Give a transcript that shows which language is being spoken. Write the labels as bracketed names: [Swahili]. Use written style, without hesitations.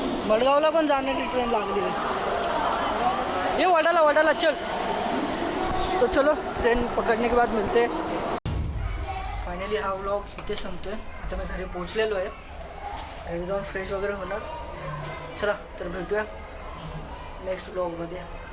[Marathi] मडगावला पण जाण्याची ट्रेन लागली आहे. [Hindi] ये वडाला वडाला चल. तो चलो ट्रेन पकड़ने के बाद मिलते. [Marathi] फायनली हा व्लॉग इथे संपतोय. आता मी घरी पोहोचलेलो आहे. घरी जाऊन फ्रेश वगैरे होणार. चला तर भेटूया नेक्स्ट व्लॉगमध्ये.